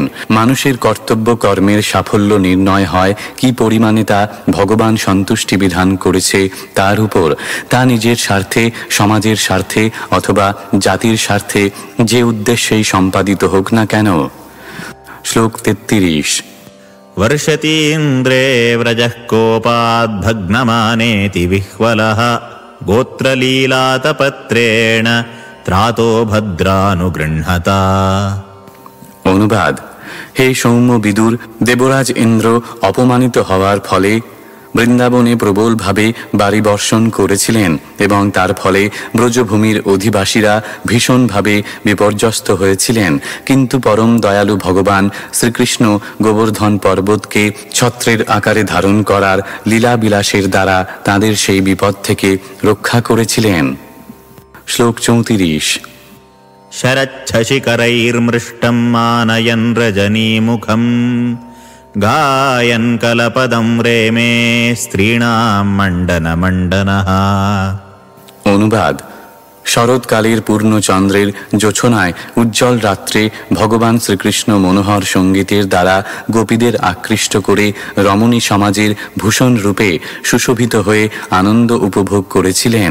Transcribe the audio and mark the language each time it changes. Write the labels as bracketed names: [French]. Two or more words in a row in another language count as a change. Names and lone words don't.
[Bangla] মানুষের কর্তব্য কর্মের সাফল্য নির্ণয় হয় কি পরিমাণে তা ভগবান সন্তুষ্টি বিধান করেছে তার উপর। তা নিজের স্বার্থে, সমাজের স্বার্থে অথবা জাতির স্বার্থে যে উদ্দেশ্যেই সম্পাদিত হোক না কেন। শ্লোক 33। [Sanskrit] वर्षतीन्द्रे व्रजः कोपाद्भग्नमानेति विह्वलः गोत्रलीलातपत्रेण त्रातो भद्रानुगृह्णता। [Bangla] অনুবাদ: হে সৌম্য বিদুর, দেবরাজ ইন্দ্র অপমানিত হওয়ার ফলে বৃন্দাবনে প্রবলভাবে বাড়ি বর্ষণ করেছিলেন এবং তার ফলে ব্রজভূমির অধিবাসীরা ভীষণভাবে বিপর্যস্ত হয়েছিলেন। কিন্তু পরম দয়ালু ভগবান শ্রীকৃষ্ণ গোবর্ধন পর্বতকে ছত্রের আকারে ধারণ করার লীলাবিলাসের দ্বারা তাদের সেই বিপদ থেকে রক্ষা করেছিলেন। শ্লোক 34। [Sanskrit] शरच्छशिखरैर्मृष्टं मानयन् रजनीमुखम् गायन् कलपदं रेमे स्त्रीणां मण्डनमण्डनः। [Bangla] অনুবাদ: শরৎকালের পূর্ণচন্দ্রের জোছনায় উজ্জ্বল রাত্রে ভগবান শ্রীকৃষ্ণ মনোহর সঙ্গীতের দ্বারা গোপীদের আকৃষ্ট করে রমণী সমাজের ভূষণ রূপে সুশোভিত হয়ে আনন্দ উপভোগ করেছিলেন।